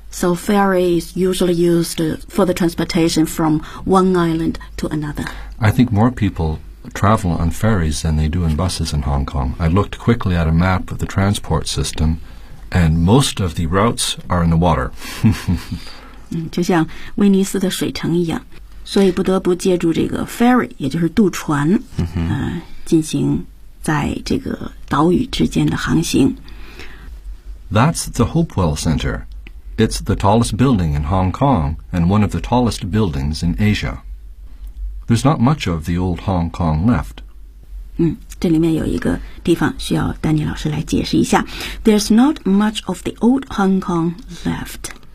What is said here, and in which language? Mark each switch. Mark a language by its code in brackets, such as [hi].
[en] So ferry is usually used for the transportation from one island to another. I think more people travel on ferries than they do in buses in Hong Kong. I looked quickly at a map of the transport system, and most of the routes are in the water. [zh] 就像威尼斯的水城一样，所以不得不借助这个 ferry, 也就是渡船、 mm-hmm. 进行在这个岛屿之间的航行。 [en] That's the Hopewell Center. It's the tallest building in Hong Kong and one of the tallest buildings in Asia. There's not much of the old Hong Kong left. [zh] 这里面有一个地方需要丹尼老师来解释一下。 [en] There's not much of the old Hong Kong left.